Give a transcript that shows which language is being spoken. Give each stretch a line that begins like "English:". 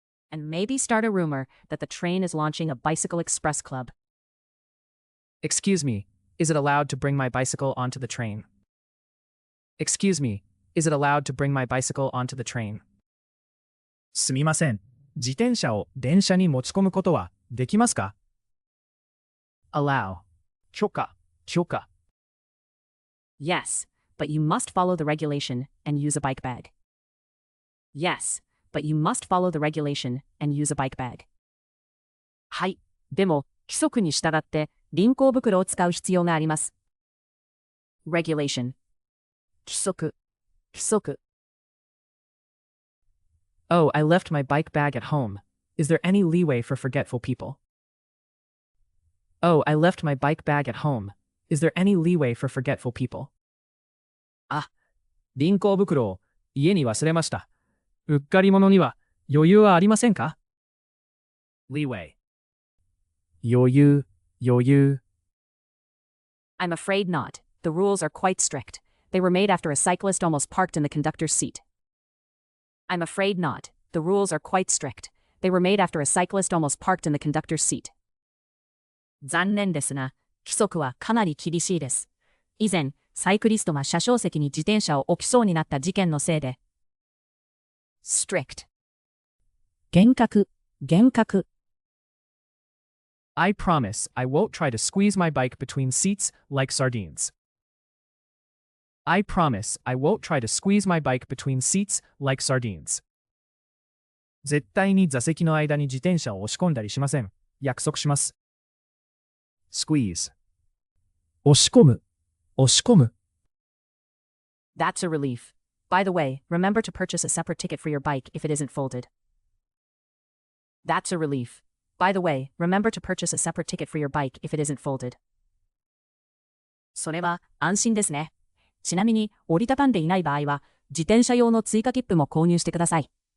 English: And maybe start a rumor that the train is launching a bicycle express club. Excuse me, is it allowed to bring my bicycle onto the train? Excuse me, is it allowed to bring my bicycle onto the train?
Japanese: すみません。自転車を電車に持ち込むことはできますか?
English: Allow.
Japanese: 許可。
English: Yes, but you must follow the regulation and use a bike bag. Yes, but you must follow the regulation and use a bike bag.
Japanese: はい、でも、規則に従って輪行袋を使う必要があります。
English: Regulation.
Japanese: 規則。
English: Oh, I left my bike bag at home. Is there any leeway for forgetful people? Oh, I left my bike bag at home. Is there any leeway for forgetful people?
Japanese: あ、輪行袋を家に忘れました。うっかり者には余裕はありませんか?
English: Leeway.
Japanese: 余裕。
English: I'm afraid not. The rules are quite strict. They were made after a cyclist almost parked in the conductor's seat. I'm afraid not. The rules are quite strict. They were made after a cyclist almost parked in the conductor's seat.
Japanese: 残念ですが、規則はかなり厳しいです。以前、サイクリストが車掌席に自転車を置きそうになった事件のせいで。
English: strict.
Japanese: 厳格。
English: I promise I won't try to squeeze my bike between seats like sardines. I promise I won't try to squeeze my bike between seats like sardines.
Japanese: 絶対に座席の間に自転車を押し込んだりしません。約束します。
English: Squeeze.
Japanese: 押し込む。
English: That's a relief. By the way, remember to purchase a separate ticket for your bike if it isn't folded. That's a relief. By the way, remember to purchase a separate ticket for your bike if it isn't folded.
Japanese: それは安心ですね。ちなみに折りたたんでいない場合は、自転車用の追加切符も購入してください。